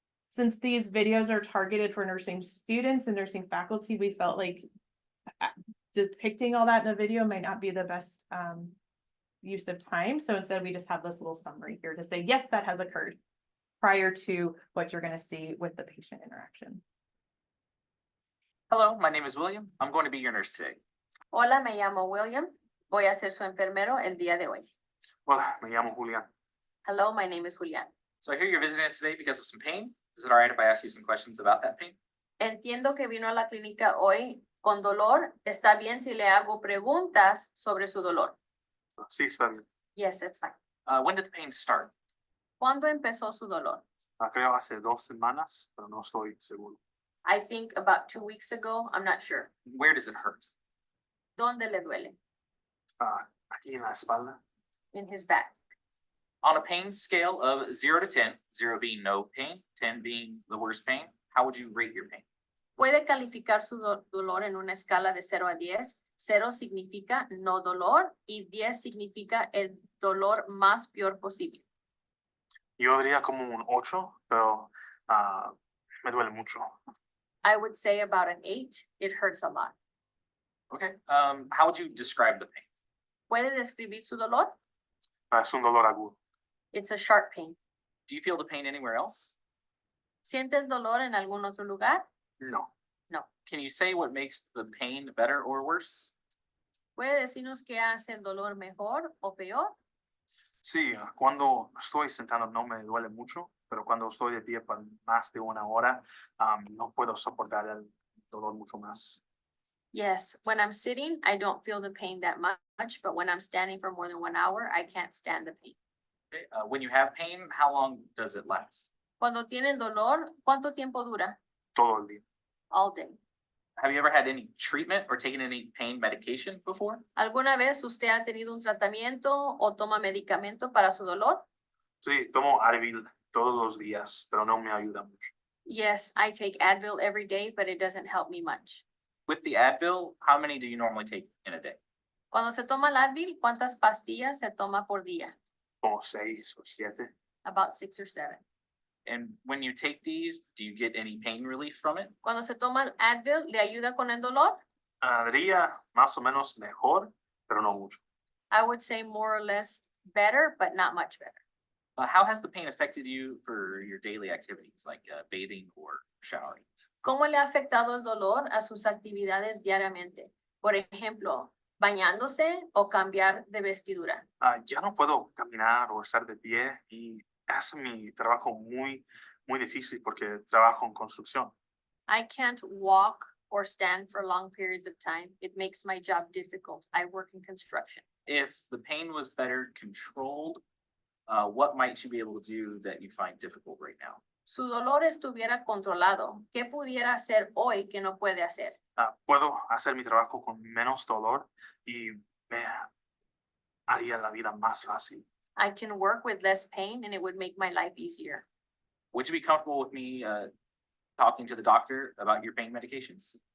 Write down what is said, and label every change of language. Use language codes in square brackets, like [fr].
[en] Since these videos are targeted for nursing students and nursing faculty, we felt like depicting all that in a video might not be the best use of time. So instead we just have this little summary here to say, yes, that has occurred prior to what you're going to see with the patient interaction. Hello, my name is William. I'm going to be your nurse today. [es] Hola, me llamo William. Voy a ser su enfermero el día de hoy. Hola, me llamo Julián. [en] Hello, my name is Julián. So I hear you're visiting us today because of some pain. Is it all right if I ask you some questions about that pain? [es] Entiendo que vino a la clínica hoy con dolor. ¿Está bien si le hago preguntas sobre su dolor? Sí, está bien. [en] Yes, that's fine. When did the pain start? [es] ¿Cuándo empezó su dolor? Creo hace 2 semanas, pero no estoy seguro. [en] I think about 2 weeks ago. I'm not sure. Where does it hurt? [es] ¿Dónde le duele? Aquí en la espalda. [en] In his back. On a pain scale of 0 to 10, 0 being no pain, 10 being the worst pain, how would you rate your pain? [es] Puede calificar su dolor en una escala de 0 a 10. 0 significa no dolor y 10 significa el dolor más peor posible. Yo diría como un 8, pero me duele mucho. [en] I would say about an 8. It hurts a lot. Okay. How would you describe the pain? [es] ¿Puede describir su dolor? Es un dolor agudo. [en] It's a sharp pain. Do you feel the pain anywhere else? [es] ¿Siente el dolor en algún otro lugar? No. [en] No. Can you say what makes the pain better or worse? [es] ¿Puede decirnos qué hace el dolor mejor o peor? Sí, cuando estoy sentado no me duele mucho, pero cuando estoy de pie por más de una hora, no puedo soportar el dolor mucho más. [en] Yes, when I'm sitting, I don't feel the pain that much, but when I'm standing for more than 1 hour, I can't stand the pain. Okay, when you have pain, how long does it last? [es] Cuando tienen dolor, ¿cuánto tiempo dura? Todo el día. [en] All day. Have you ever had any treatment or taken any pain medication before? [es] ¿Alguna vez usted ha tenido un tratamiento o toma medicamento para su dolor? Sí, tomo Advil todos los días, pero no me ayuda mucho. [en] Yes, I take Advil every day, but it doesn't help me much. With the Advil, how many do you normally take in a day? [es] Cuando se toma el Advil, ¿cuántas pastillas se toma por día? Como 6 o 7. [en] About 6 or 7. And when you take these, do you get any pain relief from it? [es] Cuando se toma el Advil, ¿le ayuda con el dolor? Diría más o menos mejor, pero no mucho. [en] I would say more or less better, but not much better. How has the pain affected you for your daily activities like bathing or showering? [es] ¿Cómo le ha afectado el dolor a sus actividades diariamente? Por ejemplo, bañándose o cambiar de vestidura. Ya no puedo caminar o estar de pie y hace mi trabajo muy difícil porque trabajo en construcción. [en] I can't walk or stand for long periods of time. It makes my job difficult. I work in construction. If the pain was better controlled, what might you be able to do that you find difficult right now? [es] Su dolor estuviera controlado. ¿Qué pudiera hacer hoy que no puede hacer? Puedo hacer mi trabajo con menos dolor y me haría la vida más fácil. [en] I can work with less pain and it would make my life easier. Would you be comfortable with me talking to the doctor about your pain medications?